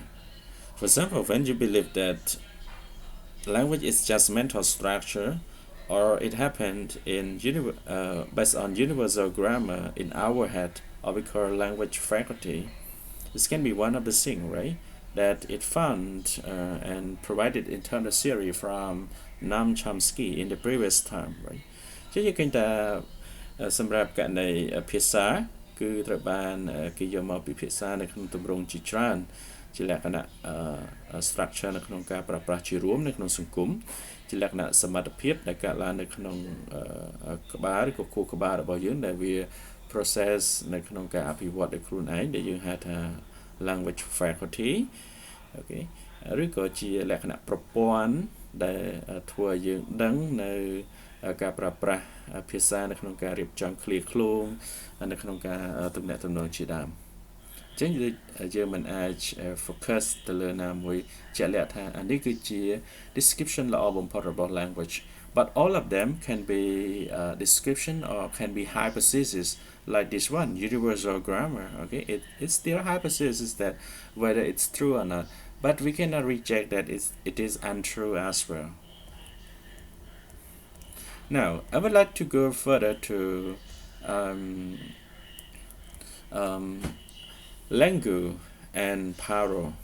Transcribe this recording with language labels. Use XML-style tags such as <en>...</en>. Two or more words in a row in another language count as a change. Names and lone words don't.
<en>For example, when you believe that language is just mental structure, or it happened in based on universal grammar in our head, or we call language faculty, this can be one of the things, right? That it found and provided internal theory from Noam Chomsky in the previous time, right?</en> <km>ជាយើងឃើញថាសម្រាប់ករណីភាសាគឺត្រូវបានគេយកមកពិភាក្សានៅក្នុងទម្រង់ជាច្រើនជាលក្ខណៈ structure នៅក្នុងការប្រើប្រាស់ជារួមនៅក្នុងសង្គមជាលក្ខណៈសមត្ថភាពដែលកើតឡើងនៅក្នុងក្បាលឬក៏ខួរក្បាលរបស់ យើងដែលវា process នៅក្នុងការអភិវឌ្ឍដោយខ្លួនឯងដែលយើងហៅថា</km> <en>language faculty</en> <km>អូខេឬក៏ជាលក្ខណៈប្រព័ន្ធដែល ធ្វើឲ្យយើងដឹងនៅការប្រើប្រាស់ភាសានៅក្នុងការរៀបចំឃ្លាឃ្លោងនៅក្នុងការទំ នាក់ទំនងជាដើមចឹងយើងមិនអាច focus ទៅលើណាមួយជាក់លាក់ថាអានេះគឺជា description ល្អបំផុតរបស់</km> <en>language but all of them can be description or can be hypothesis like this one universal grammar okay it's still hypothesis that whether it's true or not but we cannot reject that it is untrue as well. Now I would like to go further to Langu and Paro.</en>